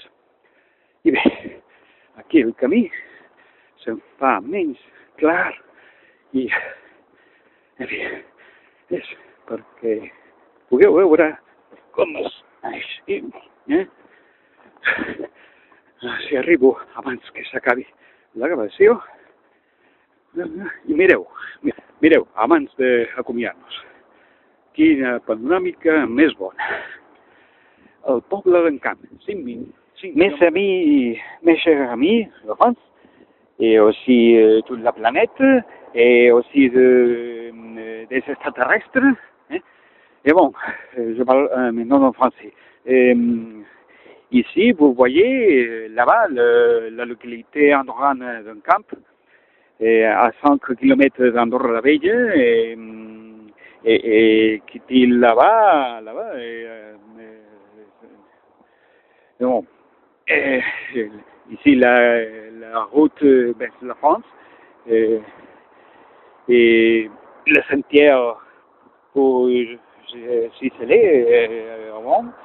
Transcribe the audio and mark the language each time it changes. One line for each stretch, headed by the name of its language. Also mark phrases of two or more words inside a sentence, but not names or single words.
Catalan: I bé, aquí el camí se'n fa menys clar i, en fi, és perquè pugueu veure com és així, si arribo abans que s'acabi la gravació. I mireu, abans d'acomiadar-nos, quina panoràmica més bona. El poble d'en Camp, 5 minutes.
French: Mes chers amis, je pense, et aussi toute la planète, et aussi des extraterrestres. Et bon, je parle maintenant en français. Ici, vous voyez là-bas la localité andorrane d'un Camp, à 5 km d'Andorra la Bella, et qui dit là-bas, bon, ici la route vers la France, et le sentier pour ciseler avant.